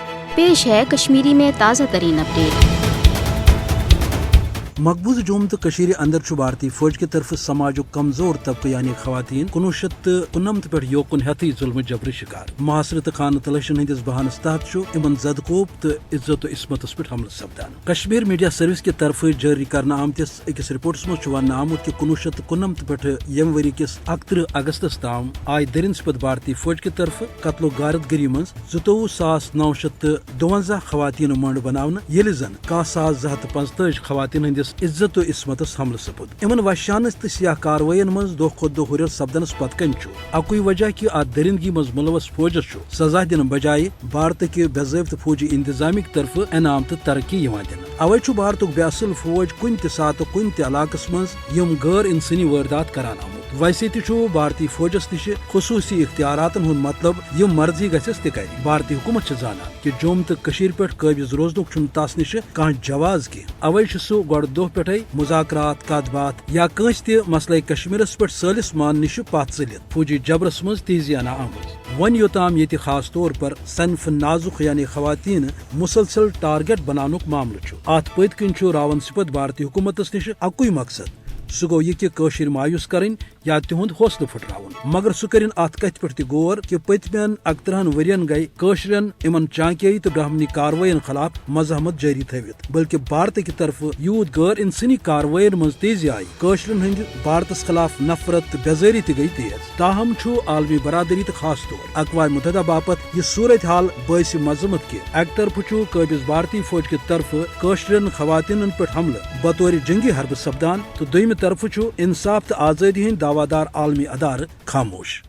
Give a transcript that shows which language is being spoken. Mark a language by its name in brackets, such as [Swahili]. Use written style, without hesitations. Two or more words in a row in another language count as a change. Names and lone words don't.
[Urdu] پیش ہے کشمیری میں تازہ ترین اپڈیٹ. [Kashmiri] मकबूज जोम तो कशीर अंदर भारतीय फौज की तरफ समाज कमजोर तबके यानी खवातीन 1959 पे योकुन हथी जुल्म जबर शिकार महासरत खान तलशन हंदिस बहानस तहत इन जदकोब तो इज्जत इसमतस पे हमल सपदान। कश्मीर मीडिया सर्विस की तरफ जारी करना आमतिस अकिस रिपोर्टस मज वन आमुत कि 1959 पे यम वरी किस 31 अगस्तस ताम आय दरिंद पे भारतीय फौज की तरफ कत्लो गारतगरी मज 22,952 खवातीन मंड बनावन ये जन 1,245 खवातीन हंदिस इज्जत तो इसमतस हमल सपुद। इन वशानस तो सियाह कार्रवाइन मज दो खुद दो हुर सपदनस पतकन अकुई वजह कि अत दरिंदगी मज मुलवस फौजस सजा दिन बजाय भारत के बेज़ाब्त फौजी इंतजामी की तरफ इनाम तो तरक्की दिन। अवै भारत बेअसल फौज कुन सात कुन इलाकस मज यम गैर इंसानी वारदात करान आमुत। वैसे भारतीय फौजस निश खसूसी इख्तियारातन हुंद मतलब यम मर्जी गसस त कर। भारतीय हुकूमत जानान कि जोम तो कशीर पे काबिज रोजनुक तस निश कह जवाज की। अवै सह गो दो पे मुजाकरात कत बात या कंस त मसले कश्मीरस पे सालिस मान निश पथ चलित फौजी जबरस मज तेजी आना आमज। वन योताम ये खास तौर पर सनफ नाजुक यानी खवातीन मुसलसल टारगेट बनानुक मामल अत पत किन रावन सिपत भारतीय हुकूमतस निश अकुई मकसद सह गो यह कि कशीर मायूस करें या तिहुंद हौसला फुटरावन। मगर सह कर अत कथ पे गौर कि पतमें 31 वरियन गई कशरन इमन चांकियाई तो ब्राह्मणी कार्रवाइन खिलाफ मजहमत जारी थवित बल्कि भारत की तरफ यूत गैर इंसानी कार्रवाइन मज तेजी आई। कशरन हंद भारतस खिलाफ नफरत बेजारी गई तेज। ताहम आलमी बरादरी तो खास तौर अक़वाम मुत्तहिदा बापत यह सूरत हाल बायस मजम्मत कि एक तरफ काबिज भारतीय फौज की तरफ कशरन खवातीन पे हमले बतौर जंगी हरब सपदान तो दोयम तरफ इंसाफ तो आज़ादी हंद दावादार आलमी अदार खामोश।